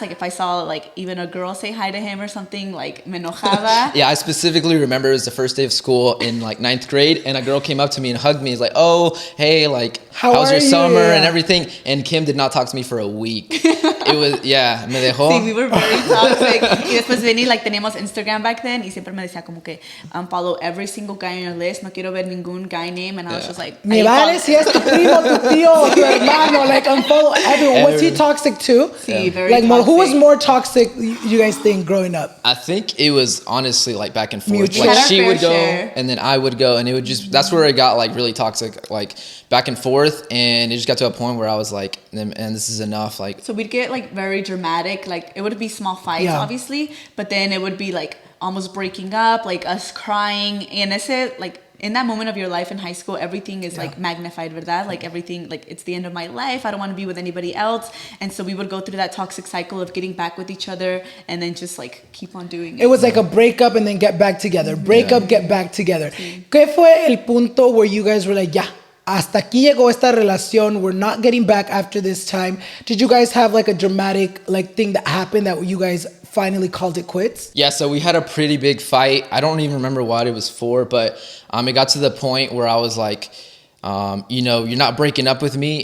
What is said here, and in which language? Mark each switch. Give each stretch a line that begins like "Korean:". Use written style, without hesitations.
English: Like, if I saw, like, even a girl say hi to him or something, like,
Spanish: me enojaba.
English: Yeah, I specifically remember it was the first day of school in, like, 9th grade. And a girl came up to me and hugged me. He's like, oh, hey, like, how's your summer? And everything. And Kim did not talk to me for a week. It was, yeah,
Spanish: me dejó.
English: Sí, we were very toxic.
Spanish: Y después
English: Vinny, like,
Spanish: teníamos Instagram
English: back then,
Spanish: y siempre me decía como que
English: follow every single guy on your list.
Spanish: No quiero ver ningún
English: guy name. And I was just like,
Spanish: me vale si es tu primo, tu tío, tu hermano.
English: Like, unfollow everyone. Was he toxic too? Sí, very like, toxic. Who was more toxic, you guys think, growing up? I think it was honestly like back and forth. Mutual. Like she would go share. and then I would go, and it would just, that's where it got like really toxic, like back and forth. And it just got to a point where I was like, and this is enough. Like, so we'd get like very dramatic. Like it would be small fights, obviously, but then it would be like almost breaking up, like us crying. And it's like in that moment of your life in high school, everything is like magnified, verdad? Like everything, like it's the end of my life. I don't want to be with anybody else. And so we would go through that toxic cycle of getting back with each other and then just like keep on doing it. It was like a breakup and then get back together. Break up, get back together.
Spanish: ¿Qué fue el punto
English: where you guys were like,
Spanish: ya, hasta aquí llegó esta relación.
English: We're not getting back after this time. Did you guys have like a dramatic like thing that happened that you guys finally called it quits? Yeah, so we had a pretty big fight. I don't even remember what it was for, but it got to the point where I was like, you know, you're not breaking up with me.